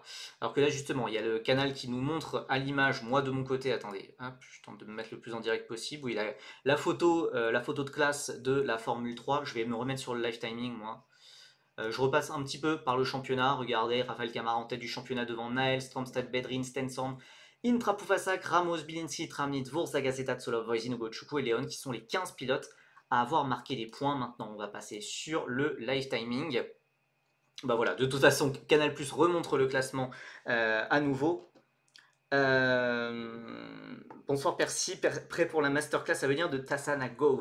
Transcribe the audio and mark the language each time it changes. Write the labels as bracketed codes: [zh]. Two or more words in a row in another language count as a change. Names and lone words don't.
[fr] Alors que là, justement, il y a le canal qui nous montre à l'image, moi de mon côté, attendez, hop, je tente de me mettre le plus en direct possible, où il a la photo de classe de la Formule 3. Je vais me remettre sur le [en] live timing, [fr] moi. Je repasse un petit peu par le championnat. Regardez, Rafael Camara en tête du championnat devant Nael, Stromstad, Bedrin, Stenson, Intra Pufasak, Ramos, Bilinski, Tramnit, Vurza, Gazeta, Tsolov, Voisin, Ugochukwu et Leon, qui sont les 15 pilotes à avoir marqué des points. Maintenant, on va passer sur le [en] live timing. [fr] Bah voilà, de toute façon, Canal Plus remontre le classement à nouveau. Bonsoir Percy, prêt pour la masterclass à venir de Tassana Goat.